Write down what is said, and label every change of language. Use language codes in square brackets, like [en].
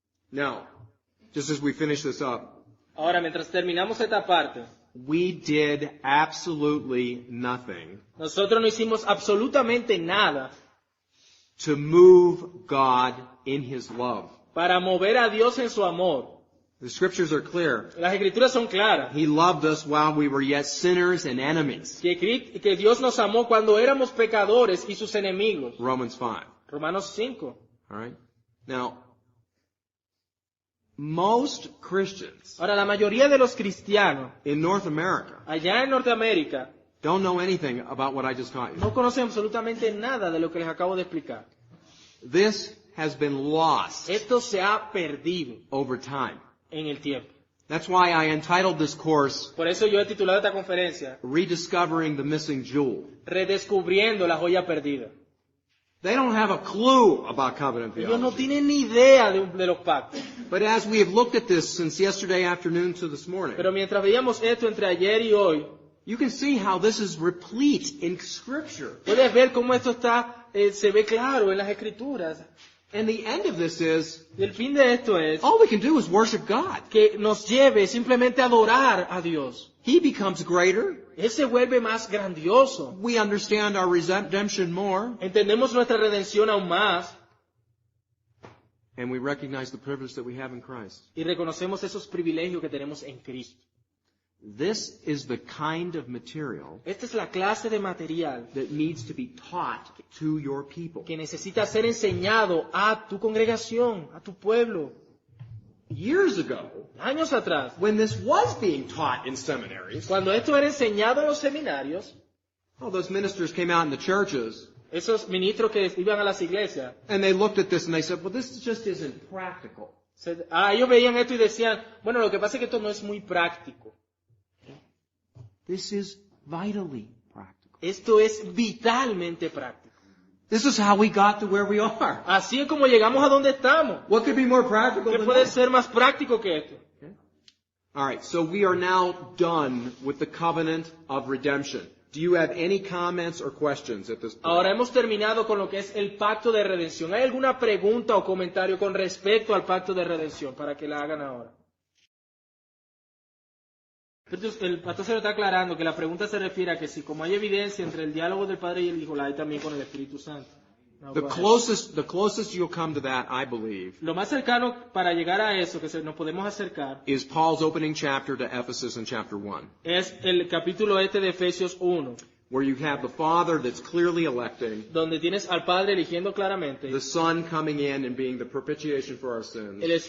[en] Now, just as we finish this up, [es] Ahora, mientras terminamos esta parte, [en] we did absolutely nothing [es] nosotros no hicimos absolutamente nada [en] to move God in His love. [es] para mover a Dios en su amor. [en] The scriptures are clear. [es] Las escrituras son claras. [en] He loved us while we were yet sinners and enemies. [es] Que Dios nos amó cuando éramos pecadores y sus enemigos. [en] Romans 5. [es] Romanos 5. [en] All right? Now, most Christians [es] Ahora, la mayoría de los cristianos [en] in North America [es] allá en Norteamérica [en] don't know anything about what I just taught you. [es] no conocen absolutamente nada de lo que les acabo de explicar. [en] This has been lost [es] Esto se ha perdido [en] over time. [es] en el tiempo. [en] That's why I entitled this course, [es] Por eso yo he titulado esta conferencia [en] Rediscovering the Missing Jewel. [es] Redescubriendo la joya perdida. [en] They don't have a clue about covenant [es] Ellos no [en] theology. [es] tienen ni idea de los pactos. [en] But as we have looked at this since yesterday afternoon to this morning, [es] Pero mientras veíamos esto entre ayer y hoy, [en] you can see how this is replete in Scripture. [es] puedes ver cómo esto está, se ve claro en las Escrituras. [en] And the end of this is, [es] Y el fin de esto es [en] all we can do is worship God. [es] que nos lleve simplemente a adorar a Dios. [en] He becomes greater. [es] Él se vuelve más grandioso. [en] We understand our redemption more. [es] Entendemos nuestra redención aún más [en] And we recognize the privilege that we have in Christ. [es] y reconocemos esos privilegios que tenemos en Cristo. [en] This is the kind of material [es] Esta es la clase de material [en] that needs to be taught to your people. [es] que necesita ser enseñado a tu congregación, a tu pueblo. [en] Years ago, [es] Años atrás, [en] when this was being taught in seminaries, [es] cuando esto era enseñado en los seminarios, [en] all those ministers came out in the churches [es] esos ministros que iban a las iglesias, [en] and they looked at this and they said, well, this just isn't practical. [es] ellos veían esto y decían, bueno, lo que pasa es que esto no es muy práctico. [en] This is vitally practical. [es] Esto es vitalmente práctico. [en] This is how we got to where we are. [es] Así es como llegamos a donde estamos. [en] What could be more practical [es] ¿Qué [en] than [es] puede [en] that? [es] ser más práctico que esto? [en] All right, so we are now done with the covenant of redemption. Do you have any comments or questions at this point? [es] Ahora hemos terminado con lo que es el pacto de redención. ¿Hay alguna pregunta o comentario con respecto al pacto de redención para que la hagan ahora? El pastor se lo está aclarando que la pregunta se refiere a que si como hay evidencia entre el diálogo del Padre y el Hijo, la hay también con el Espíritu Santo. [en] No, The go ahead. closest you'll come to that, I believe, [es] Lo más cercano para llegar a eso que nos podemos acercar [en] is Paul's opening chapter to Ephesus in chapter 1, [es] es el capítulo de Efesios 1, [en] where you have the Father that's clearly electing, [es] donde tienes al Padre eligiendo claramente, [en] the Son coming in and being the propitiation for our sins,